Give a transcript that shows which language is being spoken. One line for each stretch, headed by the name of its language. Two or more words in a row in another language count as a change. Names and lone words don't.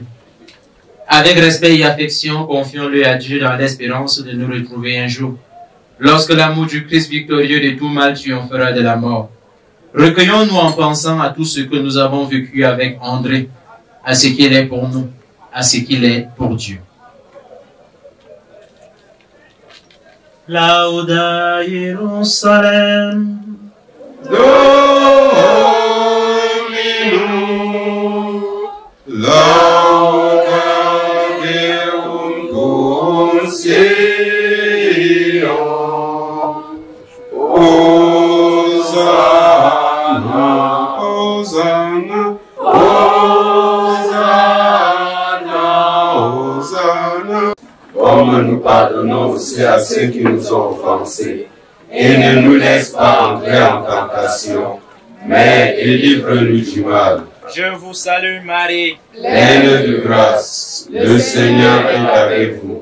French: Avec respect et affection, confions-le à Dieu dans l'espérance de nous retrouver un jour, lorsque l'amour du Christ victorieux de tout mal triomphera de la mort. Recueillons-nous en pensant à tout ce que nous avons vécu avec André, à ce qu'il est pour nous, à ce qu'il est pour Dieu.
Latin: Lauda Jerusalem. Laudeum cum Sion. Hosanna, Hosanna, Hosanna, Hosanna.
French: Comme nous pardonnons aussi à ceux qui nous ont offensés, et ne nous laisse pas entrer en tentation, mais délivre-nous du mal. Je vous salue Marie, Pleine de grâce, le Seigneur est avec vous.